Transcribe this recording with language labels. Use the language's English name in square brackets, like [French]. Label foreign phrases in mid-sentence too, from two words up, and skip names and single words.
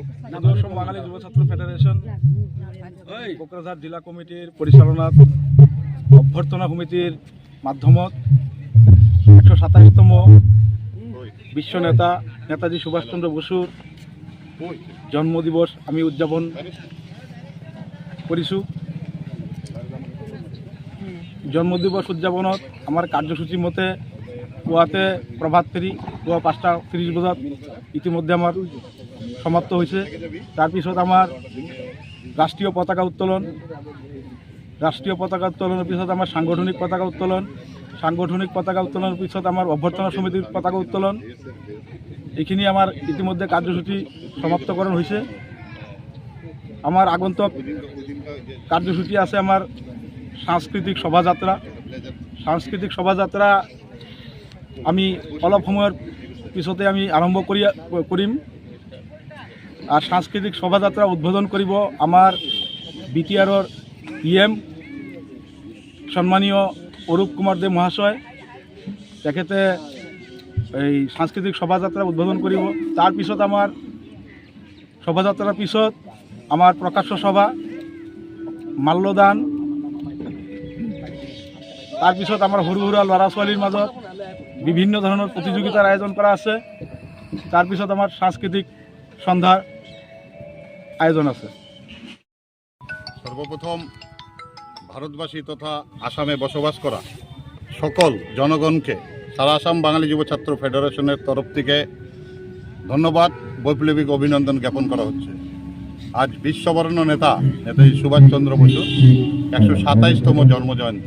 [Assamese] আদর্শ বাঙালি যুব ছাত্র ফেডারেশন কোকরাঝাড় জেলা কমিটির পরিচালনা অভ্যর্থনা কমিটির মাধ্যমত 127তম বিশ্ব নেতা নেতাজি সুভাষচন্দ্র বসুর জন্মদিবস আমি উদযাপন কৰিছোঁ। জন্মদিবস উদযাপনত আমাৰ কাৰ্যসূচী মতে পুৱাতে প্ৰভাত ফেৰী পুৱা 5:30 বজাত ইতিমধ্যে আমাৰ সমাপ্ত হৈছে। তাৰপিছত আমাৰ ৰাষ্ট্ৰীয় পতাকা উত্তোলন, ৰাষ্ট্ৰীয় পতাকা উত্তোলনৰ পিছত আমাৰ সাংগঠনিক পতাকা উত্তোলন, সাংগঠনিক পতাকা উত্তোলনৰ পিছত আমাৰ অভ্যৰ্থনা সমিতিৰ পতাকা উত্তোলন, এইখিনি আমাৰ ইতিমধ্যে কাৰ্যসূচী সমাপ্তকৰণ হৈছে। আমার আগন্তুক কার্যসূচী আছে আমার সাংস্কৃতিক শোভাযাত্রা। সাংস্কৃতিক শোভাযাত্রা আমি অলপ সময়ের পিছতে আমি আরম্ভ করিম। আর সাংস্কৃতিক শোভাযাত্রা উদ্বোধন করিব আমার বিটিআরর পিএম সম্মানীয় অরূপ কুমার দে মহাশয়। তেখেতে এই সাংস্কৃতিক শোভাযাত্রা উদ্বোধন করিব। তার পিছত আমার শোভাযাত্রার পিছত আমার প্রকাশ্য সভা, মাল্যদান, তাৰপিছত আমাৰ সৰু সৰু ল'ৰা ছোৱালীৰ মাজত বিভিন্ন ধৰণৰ প্ৰতিযোগিতাৰ আয়োজন কৰা আছে। তাৰপিছত আমাৰ সাংস্কৃতিক সন্ধ্যাৰ আয়োজন আছে। [Bangla] সর্বপ্রথম ভারতবাসী তথা আসামে বসবাস করা সকল জনগণকে সারা আসাম বাঙালি যুব ছাত্র ফেডারেশনের তরফ থেকে ধন্যবাদ, বৈপ্লবিক অভিনন্দন জ্ঞাপন করা হচ্ছে। আজ বিশ্ববরণ্য নেতা নেতাজি সুভাষচন্দ্র বসুর 127তম জন্মজয়ন্তী।